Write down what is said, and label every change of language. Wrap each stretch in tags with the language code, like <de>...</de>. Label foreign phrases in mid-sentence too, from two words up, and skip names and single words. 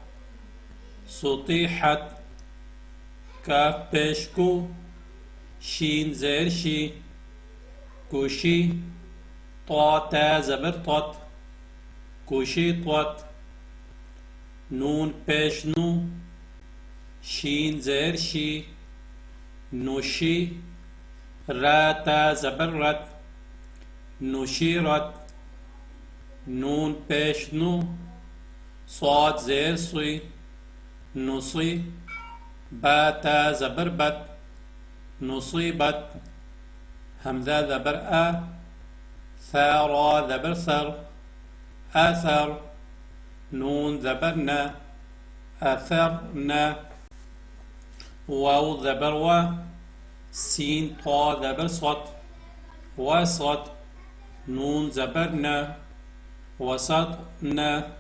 <ur>سطیحت، کاف پیش کو، شین زیر شی، کوشی، طا تا زبر طت، کوشیطت، نون پیش نو، شین زیر شی، نوشی، را تا زبر رت، نوشیرت، نون پیش نو، صاد زیر سوی، نصی، با تا زبر بت، نصیبت، حمزہ زبر آ، ثا را زبر ثر، اثر، نون زبر نا، اثرنا، واو زبر و، سین طا زبر صت، وسط، نون زبر نا، وسطنا،</ur>